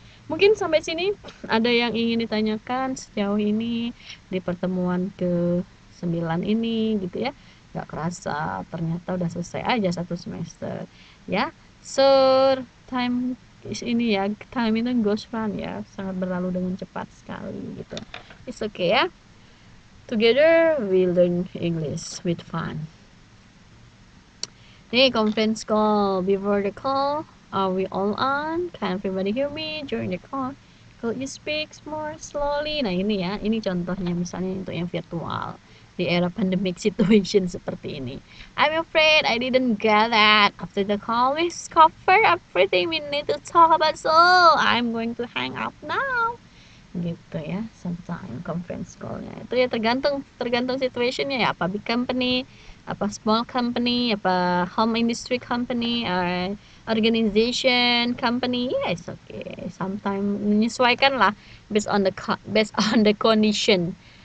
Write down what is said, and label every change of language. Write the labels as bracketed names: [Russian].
[Indonesian] Mungkin sampai sini ada yang ingin ditanyakan sejauh ini di pertemuan ke-9 ini gitu ya. Gak kerasa ternyata udah selesai aja satu semester ya. Sir, time ini ya, time itu goes run ya, sangat berlalu dengan cepat sekali gitu. [English] It's okay [Indonesian] ya. [English] Together we learn English with fun. Hey, conference call. Before the call, are we all on? Can everybody hear me during the call? Could you speak more slowly? [Indonesian] Nah ini ya, ini contohnya misalnya untuk yang virtual di era pandemic situation seperti ini. [English] I'm afraid I didn't get that. After the call, we cover everything we need to talk about, so I'm going to hang up now. [Indonesian] Gitu ya, [English] sometimes conference call-nya [Indonesian] itu ya tergantung situationnya ya, [English] apa big company, apa small company, apa home industry company, or organization company, yes okay, sometimes [Indonesian] menyesuaikan lah [English] based on the condition.